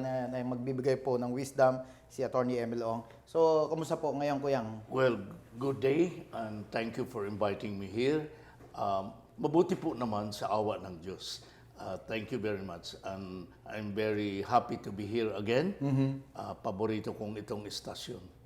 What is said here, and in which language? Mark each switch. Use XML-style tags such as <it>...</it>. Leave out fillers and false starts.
<tl>na magbibigay po ng wisdom si Atty. Emil Ong. So, kumusta po ngayon, Kuyang?</tl> <en>Well, good day and thank you for inviting me here.</en> <tl>Mabuti po naman sa awa ng Diyos.</tl> <en>Thank you very much and I'm very happy to be here again.</en> <tl>Paborito kong itong istasyon.</tl>